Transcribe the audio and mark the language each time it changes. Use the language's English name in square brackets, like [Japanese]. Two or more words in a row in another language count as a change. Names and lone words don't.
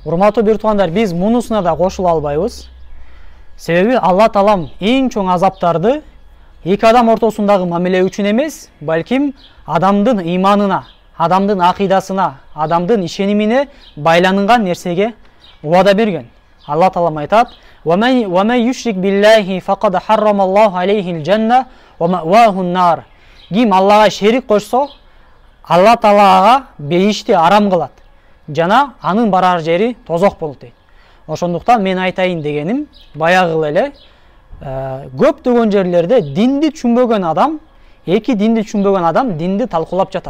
[Kyrgyz] Урматтуу бир туугандар, биз мунусуна да кошула албайбыз. Себеби Алла таалам эң чоң азаптарды эки адам ортосундагы мамиле үчүн эмес, балким адамдын ыйманына, адамдын акыйдасына, адамдын ишенимине байланынган нерсеге убада берген. Алла таалам айтат: [Arabic] "ومن يشرك بالله فقد حرم الله عليه الجنة ومأواه النار." [Kyrgyz] Ким Аллага шерик кошсо, Алла таалага бейишти арам кылат. Жана анын барар жери тозок болот дейт. Ошондуктан мен айтайын дегеним, баягы эле көптөгөн жерлерде динди түшүнбөгөн адам, эки динди түшүнбөгөн адам динди талкуулап жатат.